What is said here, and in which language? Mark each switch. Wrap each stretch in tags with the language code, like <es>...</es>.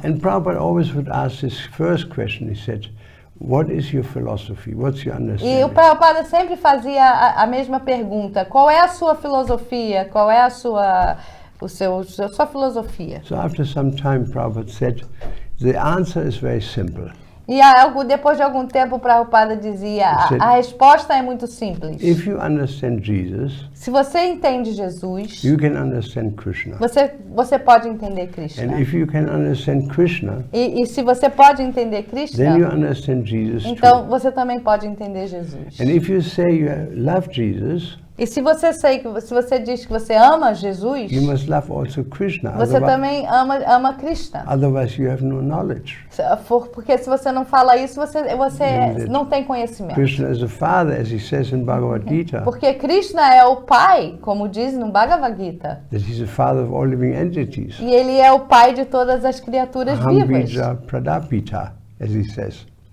<en>And Prabhupada always would ask this first question. He said, "What is your philosophy? What's your understanding?"</en> <pt>E o Prabhupada sempre fazia a mesma pergunta: qual é a sua filosofia? Qual é a sua filosofia?</pt> <en>So after some time, Prabhupada said, "The answer is very simple."</en> <pt>E depois de algum tempo o Prabhupada dizia, a resposta é muito simples.</pt> <en>If you understand Jesus,</en> <pt>se você entende Jesus,</pt> <en>you can understand Krishna.</en> <pt>Você pode entender Krishna.</pt> <en>And if you can understand Krishna,</en> <pt>e se você pode entender Krishna,</pt> <en>then you understand Jesus</en> <pt>então</pt> <en>too.</en> <pt>Você também pode entender Jesus.</pt> <en>And if you say you love Jesus,</en> <pt>e se você diz que você ama Jesus,</pt> <en>you must love also Krishna.</en> <pt>Você também ama Krishna.</pt> <en>Otherwise you have no knowledge.</en> <pt>Porque se você não fala isso, você não tem conhecimento.</pt> <en>Krishna is the father, as he says in Bhagavad Gita.</en> <pt>Porque Krishna é o pai, como diz no Bhagavad Gita.</pt> <en>That he's the father of all living entities.</en> <pt>E ele é o pai de todas as criaturas vivas.</pt> <en>Bija Pradapita, as he says.</en>